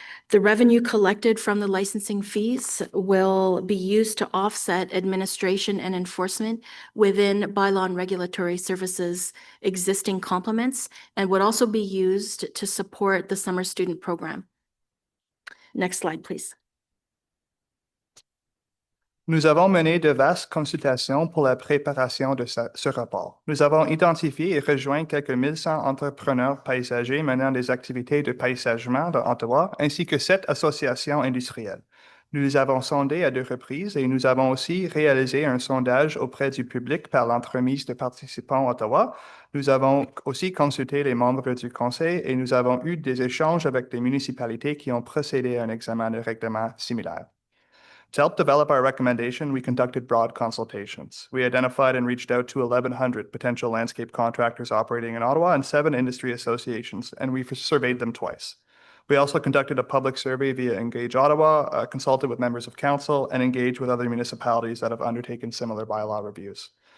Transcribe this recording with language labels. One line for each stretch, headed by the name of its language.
English: The revenue collected from the licensing fees will be used to offset administration and enforcement within bylaw and regulatory services existing complements and would also be used to support the summer student program. Next slide, please.
French: Nous avons mené de vastes consultations pour la préparation de ce rapport. Nous avons identifié et rejoint quelques 1100 entrepreneurs paysagers menant des activités de paysagement dans Ottawa, ainsi que 7 associations industrielles. Nous les avons sondés à 2 reprises et nous avons aussi réalisé un sondage auprès du public par l'entremise de participants à Ottawa. Nous avons aussi consulté les membres du conseil et nous avons eu des échanges avec des municipalités qui ont procédé à un examen de règlement similaire.
English: To help develop our recommendation, we conducted broad consultations. We identified and reached out to 1,100 potential landscape contractors operating in Ottawa and 7 industry associations, and we surveyed them twice. We also conducted a public survey via Engage Ottawa, consulted with members of council, and engaged with other municipalities that have undertaken similar bylaw reviews.